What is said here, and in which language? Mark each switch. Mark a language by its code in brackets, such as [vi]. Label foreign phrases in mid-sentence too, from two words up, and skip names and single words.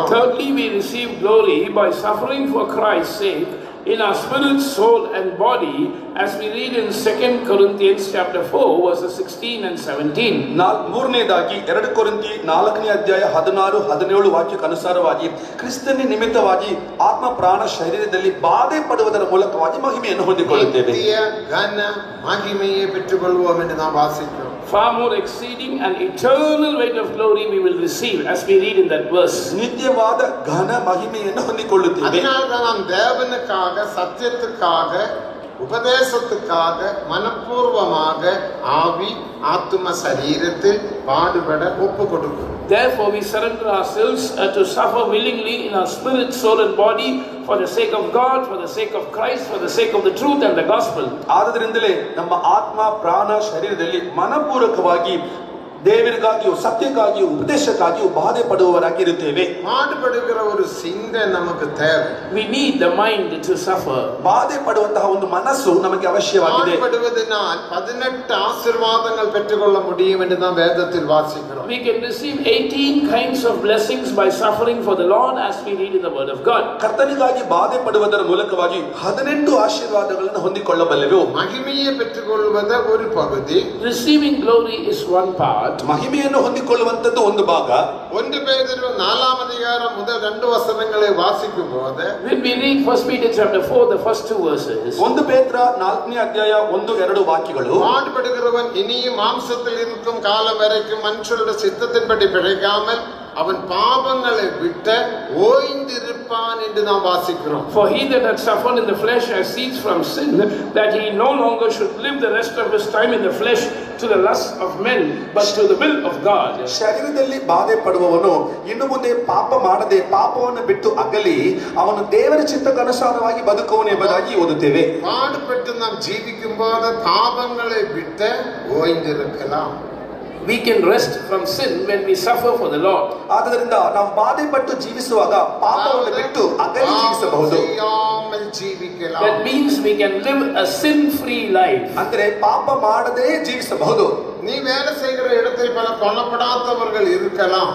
[en] Thirdly, we receive glory by suffering for Christ's sake in our spirit, soul and body, as we read in 2 Corinthians chapter 4 verses 16 and 17. [kn] ಮೂರನೇದಾಗಿ 2 ಕೊರಿಂಥಿ 4ನೇ ಅಧ್ಯಾಯ 16-17 ವಾಕ್ಯಕ್ಕೆ ಅನುಸಾರವಾಗಿ ಕ್ರಿಸ್ತನ ನಿಮಿತ್ತವಾಗಿ ಆತ್ಮ ಪ್ರಾಣ ಶರೀರದಲ್ಲಿ ಬಾಧೆ ಪಡುವುದರ ಮೂಲಕವಾಗಿ ಮಹಿಮೆಯನ್ನು ಹೊಂದಿಕೊಳ್ಳುತ್ತೇವೆ. [ta] நித்திய கன மகிமையை பெற்றுக்கொள்வோம் என்று நாம் வாசிக்கிறோம். [en] Far more exceeding and eternal weight of glory we will receive, as we read in that verse. [kn] ನಿತ್ಯವಾದ ಘನ ಮಹಿಮೆಯನ್ನು ಹೊಂದಿಕೊಳ್ಳುತ್ತೇವೆ. [ta] அதனால்தான் நாம் தேவனுக்காக, சத்தியத்துக்காக, உபதேசத்துக்காக மனப்பூர்வமாக ஆவி ஆத்ம சரீரத்தில் பாடுபட ஒப்பு கொடுக்கிறோம். [en] Therefore we surrender ourselves to suffer willingly in our spirit, soul and body for the sake of God, for the sake of Christ, for the sake of the truth and the gospel. [kn] ಆದ್ದರಿಂದಲೇ ನಮ್ಮ ಆತ್ಮ ಪ್ರಾಣ ಶರೀರದಲ್ಲಿ ಮನಪೂರ್ವಕವಾಗಿ ದೇವರಿಗಾಗಿಯೂ ಸತ್ಯಕ್ಕಾಗಿಯೂ ಉಪದೇಶಕ್ಕಾಗಿಯೂ ಬಾಧೆ ಪಡುವವರಾಗಿ ಇರುತ್ತೇವೆ. [ta] பாடுபடுகிற ஒரு சிந்தை நமக்கு தேவை. [en] We need the mind to suffer. [kn] ಬಾಧೆ ಪಡುವಂತಹ ಒಂದು ಮನಸ್ಸು ನಮಗೆ ಅವಶ್ಯವಾಗಿದೆ. [ta] பாடுபடுவதனால் 18 ஆசீர்வாதங்கள் பெற்றுக்கொள்ள முடியும் என்று நாம் வேதத்தில் வாசிக்கிறோம். [en] We can receive 18 kinds of blessings by suffering for the Lord as we read in the word of God. [kn] ಕರ್ತನಿಗಾಗಿ ಬಾಧೆ ಪಡುವುದರ ಮೂಲಕವಾಗಿ 18 ಆಶೀರ್ವಾದಗಳನ್ನು ಹೊಂದಿಕೊಳ್ಳಬಲ್ಲೆವು. [ta] மகிமையை பெற்றுக்கொள்வது ஒரு பகுதி. [en] Receiving glory is one part. [kn] ಮಹಿಮೆಯನ್ನು ಹೊಂದಿಕೊಳ್ಳುವಂತದ್ದು ಒಂದು ಭಾಗ. [ta] 1 பேதுரு 4ஆம் அதிகாரம் முதல் 2 வசனங்களை வாசிக்கும்போது [en] When we read 1 Peter chapter 4, the first 2 verses, [kn] 1 ಪೇತ್ರ 4ನೇ ಅಧ್ಯಾಯ 1-2 ವಾಕ್ಯಗಳು, [ta] பாடுபடுகிறவன் இனியும் மாம்சத்தில் இருக்கும் காலம் வரைக்கும் மனுஷருடைய சித்தத்தின்படி பிழைக்காமல் அவன் பாவங்களை விட்டு ஓய்ந்திருப்பான் என்று நாம் வாசிக்கிறோம். [en] For he that hath suffered in the flesh has ceased from sin, that he no longer should live the rest of his time in the flesh to the lust of men, but to the will of God. [kn] ಶರೀರದಲ್ಲಿ ಬಾಧೆ ಪಡುವವನು ಇನ್ನು ಮುಂದೆ ಪಾಪ ಮಾಡದೆ ಪಾಪವನ್ನು ಬಿಟ್ಟು ಅಗಲಿ ಅವನು ದೇವರ ಚಿತ್ತಕ್ಕನುಸಾರವಾಗಿ ಬದುಕುವನು ಎಂಬುದಾಗಿ ಓದುತ್ತೇವೆ. [ta] பாடுபட்டு நாம் ஜீவிக்கும்போது பாவங்களை விட்டு ஓய்ந்திருக்கலாம். [en] We can rest from sin when we suffer for the Lord. [kn] ಆದ್ದರಿಂದ ನಾವು ಬಾಧೆ ಪಟ್ಟು ಜೀವಿಸುವಾಗ ಪಾಪವನ್ನು ಬಿಟ್ಟು ಅಗಲಿ ಜೀವಿಸಬಹುದು. [en] That means we can live a sin-free life. [kn] ಅಂದರೆ ಪಾಪ ಮಾಡದೆ ಜೀವಿಸಬಹುದು. [ta] நீ வேலை செய்கிற இடத்தில் பல கொல்லப்படாதவர்கள் இருக்கலாம்.